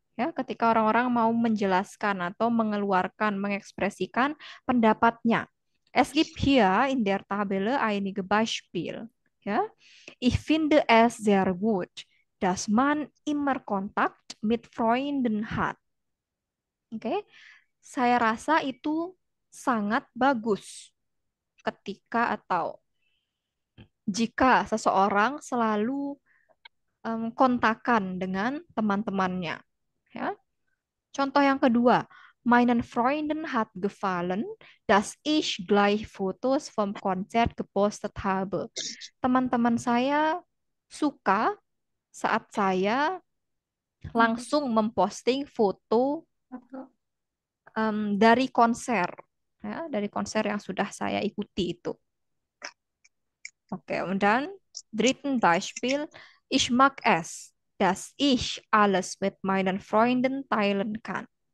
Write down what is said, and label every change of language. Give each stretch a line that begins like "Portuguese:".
Indonesian: Ya, ketika orang-orang mau menjelaskan atau mengeluarkan, mengekspresikan pendapatnya.
German: Es gibt hier in der Tabelle einige Beispiele. Ja, ich finde es sehr gut, dass man immer Kontakt mit Freunden hat.
Indonesian: Oke, saya rasa itu sangat bagus ketika atau jika seseorang selalu kontakan dengan teman-temannya. Ya. Contoh yang kedua,
German: meinen Freunden hat gefallen, dass ich gleich Fotos vom Konzert gepostet habe.
Indonesian: Teman-teman saya suka saat saya langsung memposting foto Foto. dari konser, ya, dari konser yang sudah saya ikuti itu.
German: Oke, und dann dritten Beispiel, ich mag es, dass ich alles mit meinen Freunden teilen kann.